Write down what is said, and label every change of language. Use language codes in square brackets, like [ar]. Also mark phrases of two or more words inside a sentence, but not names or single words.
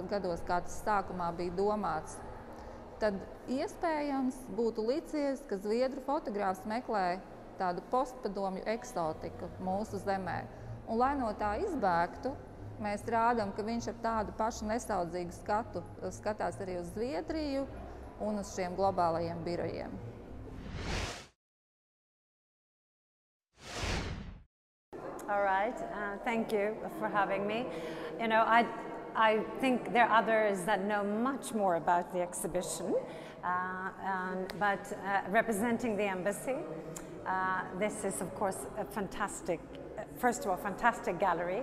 [lv] gados, kā tas sākumā bija domāts, tad iespējams būtu licies, ka zviedru fotogrāfs meklē tādu postpadomju eksotiku mūsu zemē. Un, lai no tā izbēgtu, mēs rādām, ka viņš ar tādu pašu nesaudzīgu skatu skatās arī uz Zviedriju un uz šiem globālajiem birojiem. [en] All right, thank you for having me. You know, I think there are others that know much more about the exhibition, but representing the embassy, this is of course a fantastic, first of all, fantastic gallery.